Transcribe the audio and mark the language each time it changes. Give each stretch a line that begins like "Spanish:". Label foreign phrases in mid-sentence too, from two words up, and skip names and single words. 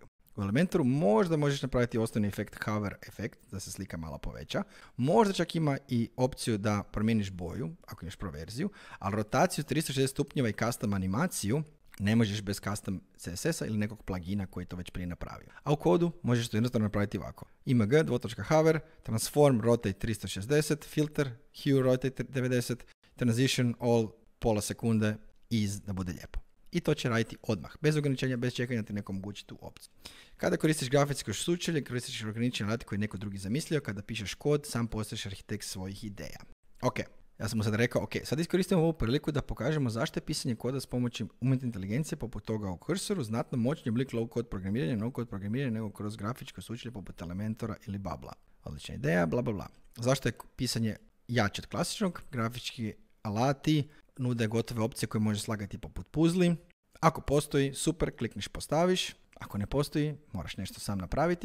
Croatian: U Elementoru možda možeš napraviti osnovni efekt hover efekt, da se slika malo poveća. Možda čak ima i opciju da promijeniš boju, ako imaš proverziju, ali rotaciju 360 stupnjeva i custom animaciju ne možeš bez custom CSS-a ili nekog plugina koji to već prije napravio. A u kodu možeš to jednostavno napraviti ovako.
English: img, hover, transform, rotate 360, filter, hue, rotate 90, transition, all,
Croatian: pola sekunde, da bude lijepo. I to će raditi odmah, bez ograničenja, bez čekanja ti neko omogući tu opciju. Kada koristiš grafičko sučelje, koristiš ograničen alat koji je neko drugi zamislio, kada pišeš kod, sam postaješ arhitekt svojih ideja. Ok, ja sam mu sad rekao, ok, sad iskoristimo ovu priliku da pokažemo zašto je pisanje koda s pomoću umjetne inteligencije poput toga u Cursoru znatno moćniji oblik
English: low code
Croatian: programiranja,
English: no code
Croatian: programiranja nego kroz grafičko sučelje poput Elementora ili Babla. Odlična ideja, bla bla bla. Zašto je pisanje jače od klasičnog? Grafički alati nude gotove opcije koje možeš slagati poput puzli. Ako postoji, super, klikniš, postaviš. Ako ne postoji, moraš nešto sam napraviti.